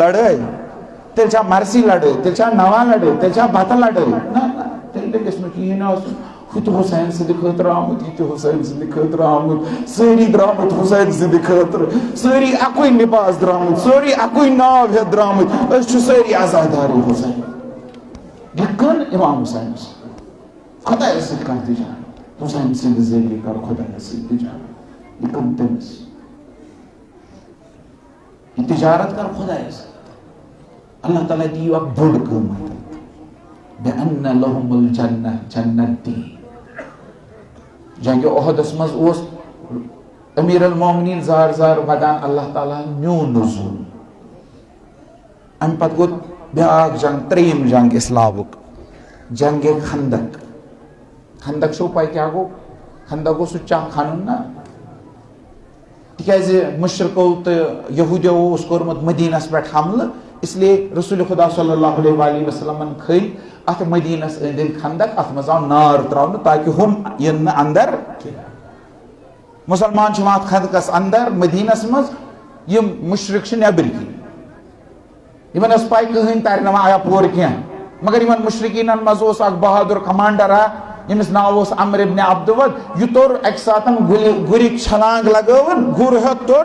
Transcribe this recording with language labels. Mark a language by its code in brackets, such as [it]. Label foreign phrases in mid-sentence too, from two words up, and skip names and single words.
[ks] لڑٲے تیٚلہِ چھا مرثی لڑٲے تیٚلہِ چھا نوا لڑٲے تیٚلہِ چھا بتہٕ لڑٲے نہ تیٚلہِ گژھِ نہٕ کِہیٖنۍ آسُن ہُہ تہِ حُسین سٕنٛدِ خٲطرٕ آمُت یہِ تہِ حُسین سٕنٛدِ خٲطرٕ آمُت سٲری درٛامٕتۍ حُسین سٕنٛدِ خٲطرٕ سٲری اکُے لباس درٛامٕتۍ سورُے اکُے ناو ہیٚتھ درٛامٕتۍ أسۍ چھِ سٲری آزادارٕے حُسین یہِ کٔن امام حُسینس خۄدایس سۭتۍ کانٛہہ تجارت حُسین سٕنٛدِ ذٔریعہٕ کر خۄدایس سۭتۍ تجارت یہِ کٔن تٔمِس یہِ تجارت کر خۄدایس سۭتۍ اللہ تعالیٰ دِیِو اکھ بوٚڑ قۭمت [ar] بِأَنَّ لَهُمُ الْجَنَّةَ [ks] جنت دی جنگِ اُحدس منٛز اوس امیر المومنیٖن زار زار ودان اللہ تعالیٰ میون نزول امہِ پتہٕ گوٚو بیٛاکھ جنگ ترٛیٚیِم جنگ اسلامُک جنگِ خندق خندق چھو پاے کیٛاہ گوٚو خندق گوٚو سُہ چاہ کھنُن نا تِکیٛازِ مُشرِکو تہٕ یہوٗدیو اوس کوٚرمُت مدیٖنس پٮ۪ٹھ حملہٕ [ur] اس لیے [ks] رسول خدا صلی اللہ علیہ وآلہ وسلمن کھٔلۍ اتھ مدیٖنس أنٛدۍ أنٛدۍ خندق اتھ منٛز آو نار تراونہٕ تاکہِ ہُم یِن نہٕ اندر مُسلمان چھِ یِوان اتھ خندقس اندر مدیٖنس منٛز یِم مُشرِک چھِ نیبرۍ کِنۍ یِمن ٲس پاے کٕہٕنۍ ترِ نہٕ وۄنۍ یپور کینٛہہ مگر یِمن مُشرِکیٖنن منٛز اوس اکھ بہادُر کمانڈر ییٚمِس ناو اوس عمر ابن عبدود یہِ توٚر اکہِ ساتہٕ گُرِک چھلانگ لگٲوٕن گُر ہیوٚت توٚر